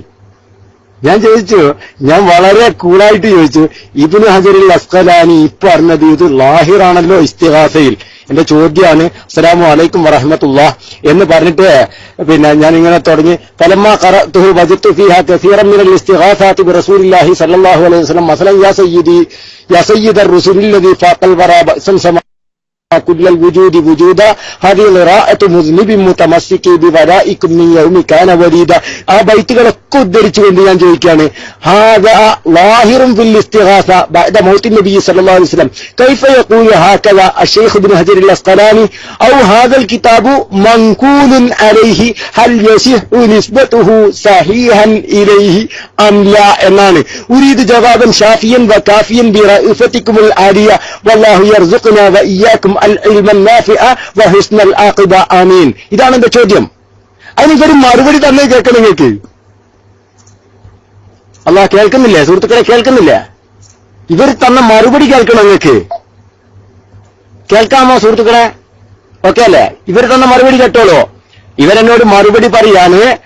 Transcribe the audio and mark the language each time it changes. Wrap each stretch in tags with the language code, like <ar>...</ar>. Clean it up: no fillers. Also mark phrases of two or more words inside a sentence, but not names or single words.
<ml>ഞാൻ ചോദിച്ചു, ഞാൻ വളരെ കൂളായിട്ട് ചോദിച്ചു, ഇബ്നു ഹജറുൽ അസ്ഖലാനി ഇപ്പൊ പറഞ്ഞത് ഇത് ലാഹിറാണല്ലോ ഇസ്തിഗാസയിൽ. എന്റെ ചോദ്യമാണ്</ml> <ar>السلام عليكم ورحمة الله</ar> <ml>എന്ന് പറഞ്ഞിട്ട് പിന്നെ ഞാൻ ഇങ്ങനെ തുടങ്ങി.</ml> <ar>فلما قرأته وجدت فيها كثيرا من الاستغاثات برسول الله صلى الله عليه وسلم مثلا يا سيد الرسل الذي فاق الورى بعثا سما كل الوجود وجودا هذه قراءة مذنب متمسك بولائكم من يوم كان وليدا.</ar> <ml>ആ ബൈത്തുകളൊക്കെ ഉദ്ധരിച്ചുകൊണ്ട് ഞാൻ ചോദിക്കുകയാണ്,</ml> <ar>هذا ظاهر في الاستغاثة بعد موت النبي صلى الله عليه وسلم كيف يقول هكذا الشيخ ابن حجر العسقلاني أو هذا الكتاب منقول عليه هل يصح نسبته صحيحا إليه أم لا എന്നാണ്. أريد جوابا شافيا وكافيا برأفتكم العالية والله يرزقنا وإياكم العلم النافع وحسن العاقبة آمين.</ar> <ml>ഇതാണ് എന്റെ ചോദ്യം. അതിനൊരു മറുപടി തന്നെ കേൾക്കണം. നിങ്ങൾക്ക് അല്ലാഹ് കേൾക്കുന്നില്ലേ? സുഹൃത്തുക്കളെ കേൾക്കുന്നില്ലേ? ഇവർ തന്ന മറുപടി കേൾക്കണം. നിങ്ങൾക്ക് കേൾക്കാമോ സുഹൃത്തുക്കളെ? ഓക്കെ അല്ലേ? ഇവർ തന്ന മറുപടി കേട്ടോളൂ. ഇവരെന്നോട് മറുപടി പറയാണ്.</ml>